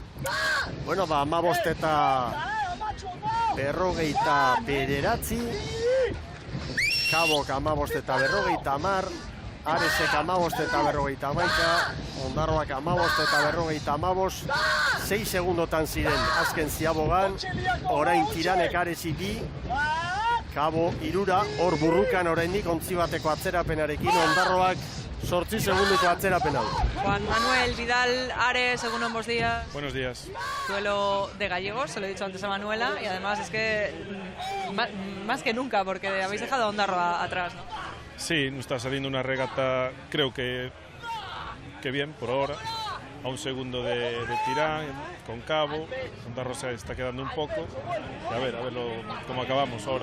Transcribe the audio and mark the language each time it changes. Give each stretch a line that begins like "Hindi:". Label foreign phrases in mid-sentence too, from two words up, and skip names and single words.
Basque: Bueno, 15 eta 59, Kabok 15 eta 50, Aresek 15 eta 51, Ondarroak 15 eta 55, 6 segundotan ziren azken ziabogan, orain Tiranek Aresi 2, Kabo 3, hor burrukan oraindik ontzi bateko atzerapenarekin, Ondarroak 8 segunduko atzerapena du.
Spanish: Juan Manuel Vidal Ares, según ambos días. Buenos días. Duelo de gallegos, se lo he dicho antes a Manuela, y además es que más que nunca, porque habéis dejado a Ondarroa atrás, ¿no? Sí, nos está saliendo una regata, creo que bien por ahora, a un segundo de Tirán, con Cabo, Ondarroa se está quedando un poco, y a ver cómo acabamos ahora.